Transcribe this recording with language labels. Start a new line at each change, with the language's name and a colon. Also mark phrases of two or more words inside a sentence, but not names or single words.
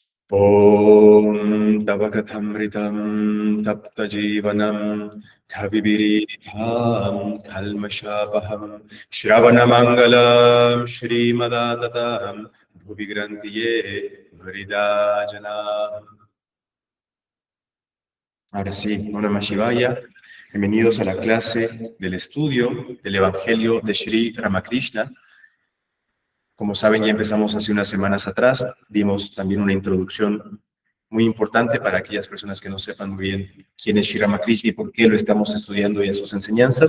Sanskrit: ॐ तवकथामृतं तप्तजीवनं कविभिरीडितं कल्मषापहम् श्रवणमङ्गलं श्रीमदाततं भुविगृणन्तिये भूरिदाजनाः.
Spanish: Ahora sí,
Sanskrit: नमः शिवाय.
Spanish: Bienvenidos a la clase del estudio del Evangelio de Sri Ramakrishna. Como saben, ya empezamos hace unas semanas atrás, dimos también una introducción muy importante para aquellas personas que no sepan muy bien quién es Sri Ramakrishna y por qué lo estamos estudiando y en sus enseñanzas.